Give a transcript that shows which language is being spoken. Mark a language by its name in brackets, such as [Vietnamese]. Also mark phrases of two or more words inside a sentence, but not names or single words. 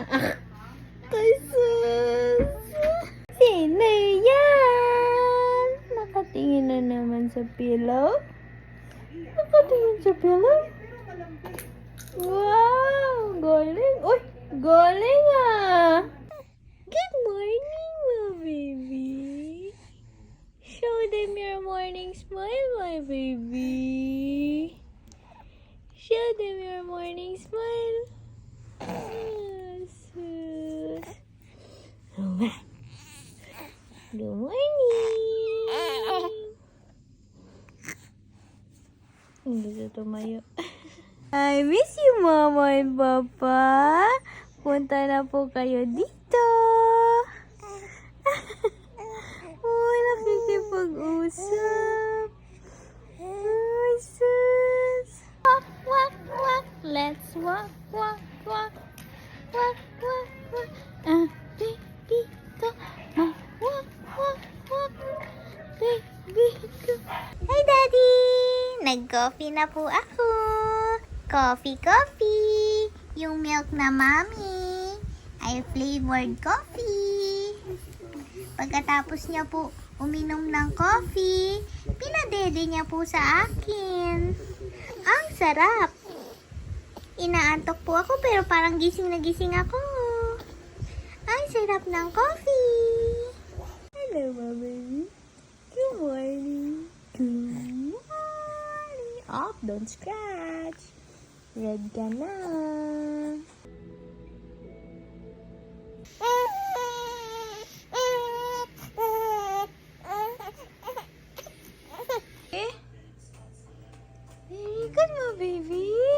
[Filipino] Ay, sus. Sino yan? Nakatingin na naman sa pillow. Nakatingin sa pillow. Wow, galing. Uy, galing ah. [English] Good morning, my baby. Show them your morning smile, my baby. Show them your morning smile. Yes, yes. Good morning. [Filipino] Hindi siya tumayo. [English] I miss you, Mama and Papa. [Filipino] Punta na po kayo dito. Oh, nakikipag-usap. Ay, sus. [English] Walk, walk, walk. Let's walk, walk, walk. Walk, walk, walk. Baby, go. Walk, walk, walk. Baby, go. Hi, Daddy. [Filipino] Nag-coffee na po ako. [English] Coffee, coffee. [Filipino] Yung milk na Mommy ay [English] flavored coffee. [Filipino] Pagkatapos niya po uminom ng coffee, pinadede niya po sa akin. Ang sarap. Inaantok po ako pero parang gising na gising ako. Ang sarap ng coffee. [English] Hello, my baby. Good morning. Good morning. Oh, don't scratch. [Filipino] Red ka na. [English] Very good [Filipino] mo, baby.